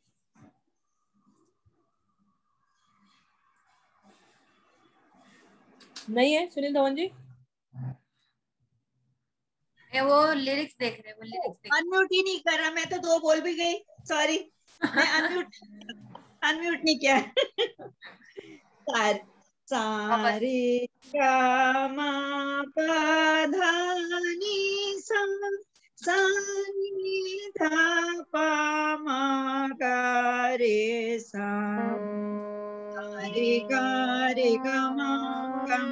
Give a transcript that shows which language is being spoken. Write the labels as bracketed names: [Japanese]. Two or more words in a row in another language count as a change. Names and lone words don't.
[Hindi] नहीं है सुनील धवन जी? वो लिरिक्स देख रहे हैं, वो लिरिक्स देख। अनम्यूट ही नहीं कर रहा, मैं तो 2 बोल भी गई, सॉरी, मैं अनम्यूट नहीं किया। सा रे ग म प ध नि सा सा नि ध प म ग रे सा रे ग म प